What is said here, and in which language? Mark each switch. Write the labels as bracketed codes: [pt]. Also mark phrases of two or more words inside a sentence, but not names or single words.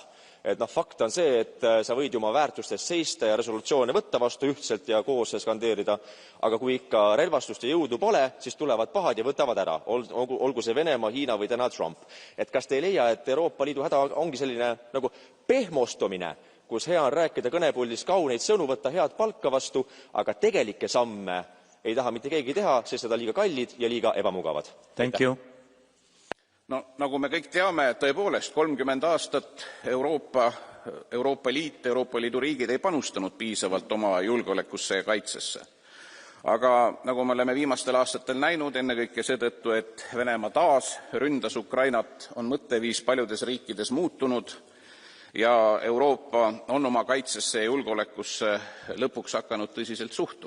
[et] Et fakt on see, et sa võid ju oma väärtustes seista ja resolutsioone võtta vastu ühtselt ja koos skandeerida, aga kui ikka relvastust ja jõudu pole, siis tulevad pahad ja võtavad ära, olgu see Venemaa, Hiina või täna Trump. Et kas te ei leia, et Euroopa Liidu häda ongi selline nagu pehmostumine, kus hea on rääkida kõnepuldis kauneid sõnu, võtta head palka vastu, aga tegelikke samme ei taha mitte keegi teha, sest seda liiga kallid ja liiga ebamugavad. [en] Thank you. [et] No, nagu me kõik teame, tõepoolest 30 aastat Euroopa Liit, Euroopa Liidu riigid ei panustanud piisavalt oma julgeolekusse ja kaitsesse. Aga nagu me oleme viimastel aastatel näinud, ennekõike seetõttu, et Venemaa taas ründas Ukrainat, on mõtteviis paljudes riikides muutunud ja Euroopa on oma kaitsesse ja julgeolekusse lõpuks hakanud tõsiselt suhtuma.